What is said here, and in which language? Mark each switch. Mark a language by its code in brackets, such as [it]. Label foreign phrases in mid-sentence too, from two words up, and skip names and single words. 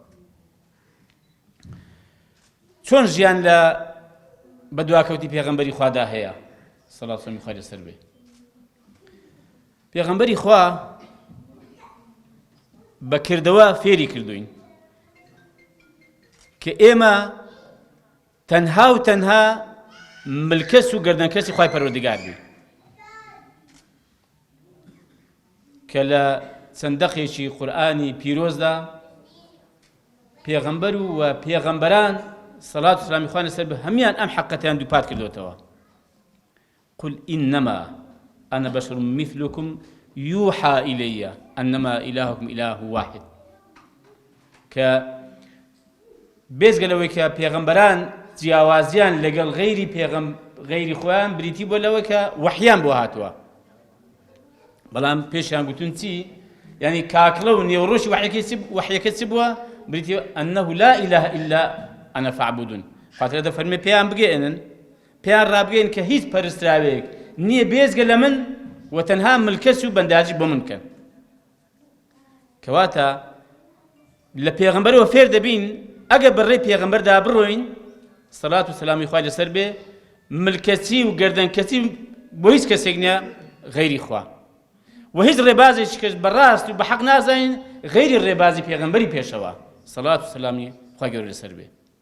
[ckb] چۆن ژیان لە بەدواکەوتی پێغەمبەری خوادا هەیە سەڵات و سەلامی خوای لەسەر بێ پێغەمبەری خوا بەکردەوە فێری کردوین کە ئێمە تەنها و تەنها ملکەس و گەردەنکەسی خوای پەروەردگار بی کە لە چەندەقێکی قورئانی پیرۆزدا پێغەمبەر و پێغەمبەران سەڵات و سەلامی خوای لەسەر بێ هەمیان ئەم حەقەتیان دووپات کردوتەوە [ar] قل إنما أنا بشر مثلكم يوحى إلي أنما إلهكم إله واحد [ckb] کە بێزگەلەوەی کە پێغەمبەران جیاوازیان لەگەڵ غەیری خۆیان بریتی بۆ لەوە کە وەحیان بۆ هاتووە بەڵام پێشیان گوتون چی یعنی کاکڵە و نێوڕۆشی وەحیەکە چی بووە بریتی [ar] أنه لا إله إلا أنا فاعبدون [ckb] خاطر دەفەرمێ پێیان بگەێنن پێیان ڕابگەین کە هیچ پەرستراوێک نییە بێزگە لە من و تەنها ملکەس و بەنداجی بۆ من کەن کەواتە لە پێغەمبەرەوە فێر دەبین ئەگە بەڕێی پێغەمبەردا بڕۆین سەڵات و سەلامی خوای لەسەر بێ ملکەچی و گەردەنکەچی بۆ هیچ کەسێک نییە غەیری خوا و هیچ ڕێبازێکی کەس بەڕاست و بە حەق نازانین غەیری ڕێبازی پێغەمبەری پێشەوە سەڵات و سەلامی خوای گەورە لەسەر بێ